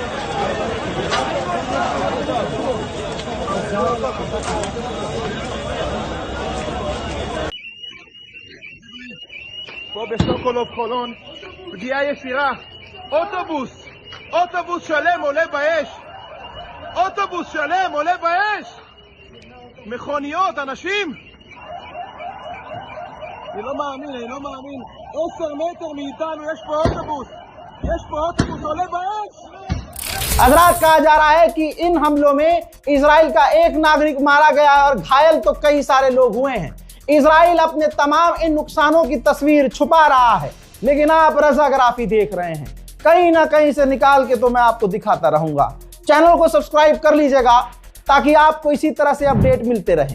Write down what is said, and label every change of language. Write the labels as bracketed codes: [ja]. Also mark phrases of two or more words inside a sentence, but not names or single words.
[he] פה בסוקולוב חולון, פגיעה ישירה, אוטובוס שלם עולה באש, אוטובוס שלם עולה באש, מכוניות, אנשים, אני לא מאמין, 10 מטר מאיתנו יש פה אוטובוס עולה באש। [hi] हजरात, कहा जा रहा है कि इन हमलों में इजराइल का एक नागरिक मारा गया और घायल तो कई सारे लोग हुए हैं। इजराइल अपने तमाम इन नुकसानों की तस्वीर छुपा रहा है, लेकिन आप रज़ाग्राफी देख रहे हैं। कहीं ना कहीं से निकाल के तो मैं आपको दिखाता रहूंगा। चैनल को सब्सक्राइब कर लीजिएगा ताकि आपको इसी तरह से अपडेट मिलते रहे।